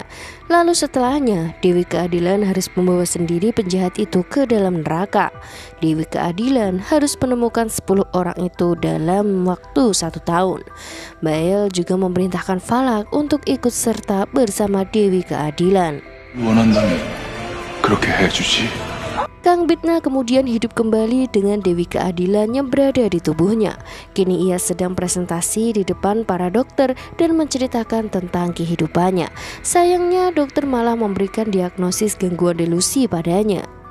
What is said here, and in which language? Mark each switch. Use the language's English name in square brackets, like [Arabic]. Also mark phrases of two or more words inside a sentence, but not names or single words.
[Indonesian] Lalu setelahnya, Dewi Keadilan harus membawa sendiri penjahat itu ke dalam neraka. Dewi Keadilan harus menemukan 10 orang itu dalam waktu 1 tahun. Bael juga memerintahkan Falak untuk ikut serta bersama Dewi Keadilan. [Korean] 원한다면 그렇게 해주지. [Indonesian] Kang Bitna kemudian hidup kembali dengan Dewi Keadilan yang berada di tubuhnya. Kini ia sedang presentasi di depan para dokter dan menceritakan tentang kehidupannya. Sayangnya dokter malah memberikan diagnosis gangguan delusi padanya.